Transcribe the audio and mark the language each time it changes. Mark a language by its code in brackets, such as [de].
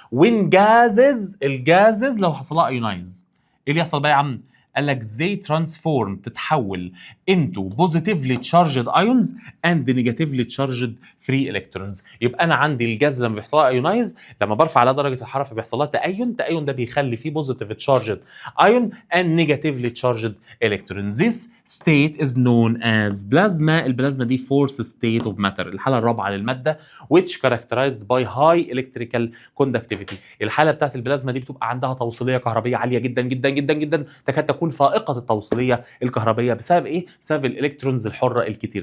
[ar] وين الجازز لو حصل لها ايونايز، ايه اللي يحصل بقى يا عم؟ قال لك زي ترانسفورم، تتحول [en] into positively charged ions and negatively charged free electrons. [ar] يبقى انا عندي الجاز لما بيحصل لها ايونايز، لما برفع على درجه الحراره فبيحصل لها تأين ده بيخلي فيه [en] positive charged ion and negatively charged electrons. This state is known as plasma. [ar] البلازما دي [en] fourth state of matter، [ar] الحاله الرابعه للماده، [en] which characterized by high electrical conductivity. [ar] الحاله بتاعت البلازما دي بتبقى عندها توصيليه كهربيه عاليه جدا جدا جدا جدا، تكاد تكون تكون فائقه التوصيليه الكهربيه. بسبب ايه؟ بسبب الالكترونز الحره الكتير.